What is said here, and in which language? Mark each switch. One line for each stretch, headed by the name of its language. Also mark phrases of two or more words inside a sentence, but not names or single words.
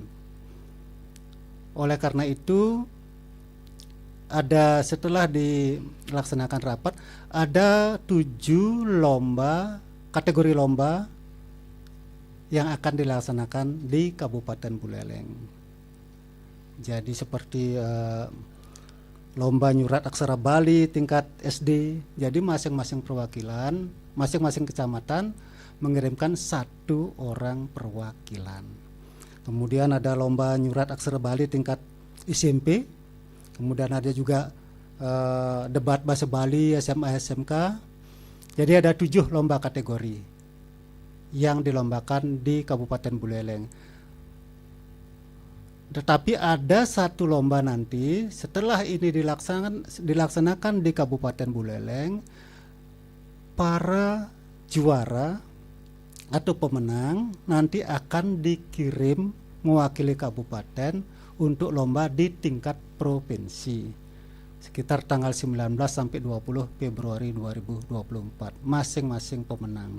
Indonesian: Oleh karena itu, setelah dilaksanakan rapat, ada 7 kategori lomba yang akan dilaksanakan di Kabupaten Buleleng. Jadi seperti lomba nyurat aksara Bali tingkat SD. Jadi masing-masing perwakilan, masing-masing kecamatan mengirimkan 1 orang perwakilan. Kemudian ada lomba nyurat aksara Bali tingkat SMP. Kemudian ada juga debat bahasa Bali SMA SMK. Jadi ada 7 lomba kategori yang dilombakan di Kabupaten Buleleng. Tetapi ada 1 lomba nanti setelah ini dilaksanakan di Kabupaten Buleleng, para juara atau pemenang nanti akan dikirim mewakili kabupaten untuk lomba di tingkat provinsi sekitar tanggal 19 sampai 20 Februari 2024 masing-masing pemenang.